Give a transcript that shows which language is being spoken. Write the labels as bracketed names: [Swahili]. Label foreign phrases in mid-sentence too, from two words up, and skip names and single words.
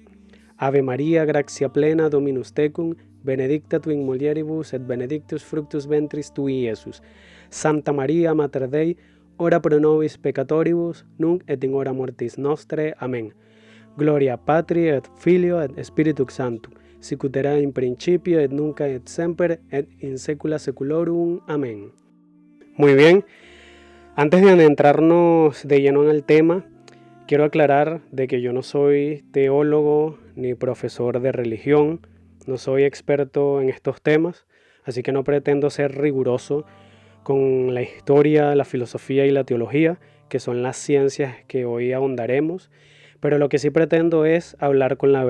[Latin] Ave Maria, gratia plena, Dominus tecum, benedicta tu in mulieribus, et benedictus fructus ventris tui, Iesus. Santa Maria, Mater Dei, ora pro nobis peccatoribus, nunc et in hora mortis nostre. Amén. Gloria Patri et Filio et Spiritus Sanctum, sicut erat in principio et nunc et semper et in saecula saeculorum. Amén. [Spanish] Muy bien, antes de adentrarnos de lleno en el tema, quiero aclarar de que yo no soy teólogo ni profesor de religión, no soy experto en estos temas, así que no pretendo ser riguroso con la historia, la filosofía y la teología, que son las ciencias que hoy ahondaremos, pero lo que sí pretendo es hablar con la